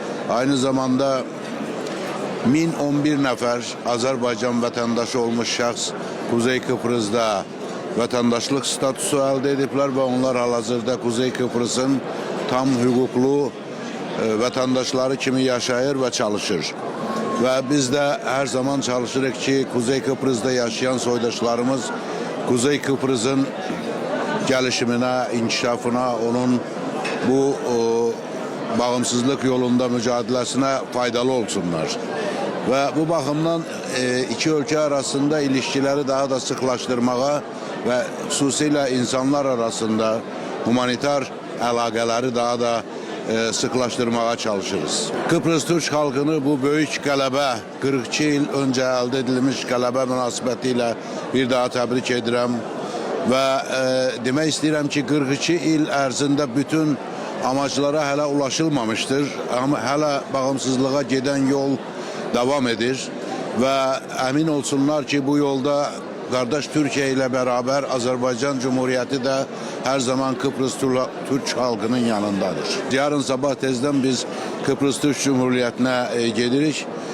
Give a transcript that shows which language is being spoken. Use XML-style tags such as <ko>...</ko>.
<az>Aynı zamanda 1011 nəfər Azerbaycan vətəndaşı olmuş şəxs Kuzey Kıbrıs'da vətəndaşlıq statusu əldə ediblər və onlar hal-hazırda Kuzey Kıbrıs'ın tam hüquqlu vətəndaşları kimi yaşayır ve çalışır.</az> <tr>Ve biz de her zaman çalışırıq ki Kuzey Kıbrıs'da yaşayan soydaşlarımız Kuzey Kıbrıs'ın gelişimine, inkişafına, onun bu bağımsızlık yolunda mücadelesine faydalı olsunlar. Ve bu bakımdan iki ülke arasında ilişkileri daha da sıklaştırmaya ve</tr> <az>xüsusilə insanlar arasında humanitar əlaqələri</az> <tr>daha da sıklaştırmaya çalışırız. Kıbrıs Türk halkını bu büyük</tr> <az>qələbə, 42 yıl önce əldə edilmiş qələbə münasibətilə bir daha təbrik edirəm. Və demək istəyirəm ki 42 il ərzində bütün amaçlara hələ ulaşılmamıştır.</az> <tr>Ama hələ bağımsızlığa giden yol devam edir. Ve emin olsunlar ki bu yolda kardeş Türkiye ile beraber Azerbaycan Cumhuriyeti de her zaman Kıbrıs Türk halkının yanındadır. Yarın sabah tezden biz Kıbrıs Türk Cumhuriyeti'ne gelirik.</tr>